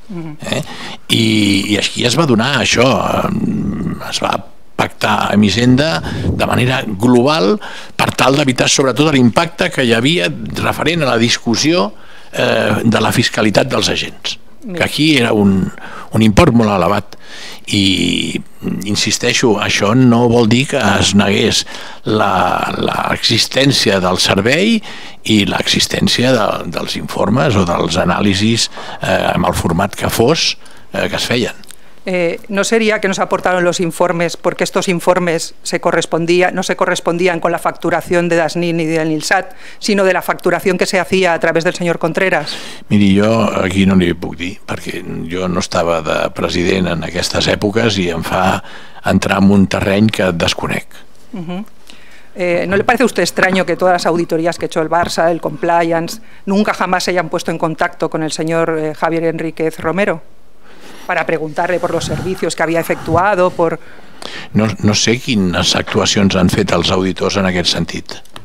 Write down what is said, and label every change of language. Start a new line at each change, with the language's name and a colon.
Catalan: I aquí es va donar això, es va pactar amb Hisenda de manera global per tal d'evitar sobretot l'impacte que hi havia referent a la discussió de la fiscalitat dels agents, que aquí era un import molt elevat. I insisteixo, això no vol dir que es negués l'existència del servei i l'existència dels informes o dels anàlisis amb el format que fos que es feien.
Spanish: ¿No sería que nos aportaron los informes porque estos informes no se correspondían con la facturación de Dasnin ni del Nilsat, sino de la facturación que se hacía a través del señor Contreras?
Catalan: Miri, jo aquí no li puc dir, perquè jo no estava de president en aquestes èpoques i em fa entrar en un terreny que desconec.
Spanish: ¿No le parece a usted extraño que todas las auditorías que ha hecho el Barça, el Compliance, nunca jamás se hayan puesto en contacto con el señor Javier Enríquez Romero para preguntarle por los servicios que había efectuado?
Catalan: No sé quines actuacions han fet els auditors en aquest sentit.